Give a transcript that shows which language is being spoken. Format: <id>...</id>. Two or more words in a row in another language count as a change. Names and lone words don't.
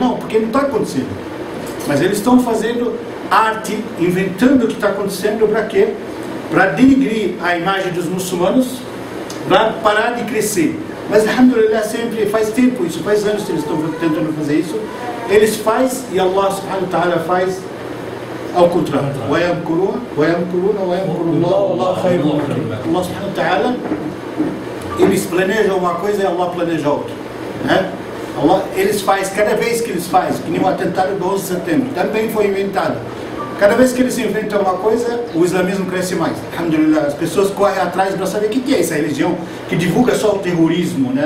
<pt>Não, porque não está acontecendo. Mas eles estão fazendo arte, inventando o que está acontecendo para quê? Para denigrir a imagem dos muçulmanos, para parar de crescer. Mas alhamdulillah, sempre faz tempo isso, faz anos que eles estão tentando fazer isso. Eles fazem e</pt> <ar>الله سبحانه وتعالى</ar> <pt>faz ao contrário.</pt> <ar>الله سبحانه وتعالى,</ar> <pt>eles planejam uma coisa e Allah planeja outra, né? Eles fazem, cada vez que eles fazem, que nem o atentado do 11 de setembro, também foi inventado. Cada vez que eles inventam uma coisa, o islamismo cresce mais. Alhamdulillah, as pessoas correm atrás para saber o que é essa religião que divulga só o terrorismo, né?</pt>